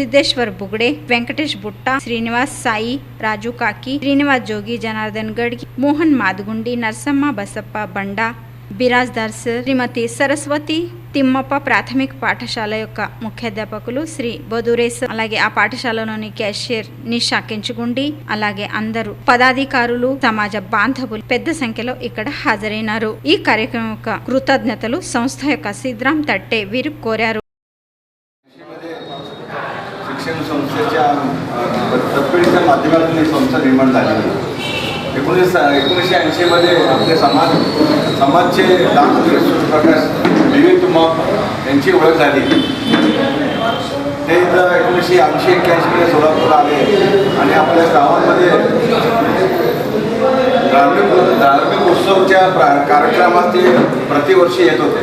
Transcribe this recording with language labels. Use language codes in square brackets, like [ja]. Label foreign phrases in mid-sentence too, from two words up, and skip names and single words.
[te] సిద్ధేశ్వర్ బుగడే, వెంకటేష్ బుట్ట, శ్రీనివాస్ సాయి, రాజు కాకి, శ్రీనివాస్ జోగి, జనార్దన్ గడ్గి, మోహన్ మాదుగుండి, నర్సమ్మ బసప్ప బండా, బిరాజ్దార్ శ్రీమతి సరస్వతి తిమ్మప్ప, ప్రాథమిక పాఠశాల యొక్క ముఖ్యాధ్యాపకులు శ్రీ బొదురేస్, అలాగే ఆ పాఠశాలలోని క్యాషియర్ నిషా కెంచుగుండి, అలాగే అందరూ పదాధికారులు, సమాజ బాంధవులు పెద్ద సంఖ్యలో ఇక్కడ హాజరైనారు. ఈ కార్యక్రమం యొక్క కృతజ్ఞతలు సంస్థ యొక్క సిద్రామ్ తట్టే వీరు కోరారు. [mr] शिक्षण संस्थेच्या तत्परतेच्या माध्यमातून ही संस्था निर्माण झाली. 1980मध्ये आपले समाजचे दानवीर सूर्यप्रकाश विवेक तुमाप यांची ओळख झाली. ते 1980-81मध्ये सोलापूरला आले आणि आपल्या गावामध्ये धार्मिक उत्सवच्या कार्यक्रमात ते प्रतिवर्षी येत होते.